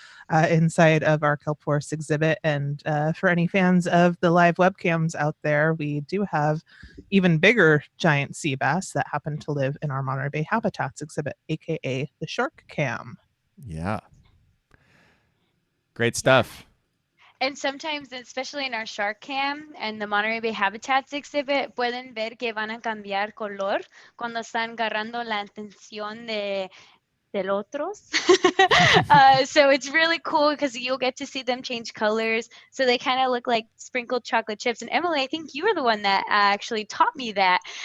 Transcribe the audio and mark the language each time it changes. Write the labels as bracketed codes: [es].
[en] Inside of our Kelp Forest exhibit. And for any fans of the live webcams out there, we do have even bigger giant sea bass that happen to live in our Monterey Bay Habitats exhibit, aka the Shark Cam. Yeah. Great stuff. And sometimes, especially in our Shark Cam and the Monterey Bay Habitats exhibit, [es] pueden ver que van a cambiar color cuando están agarrando la atención del otros. [en] So it's really cool because you'll get to see them change colors. So they kind of look like sprinkled chocolate chips. And Emily, I think you were the one that actually taught me that.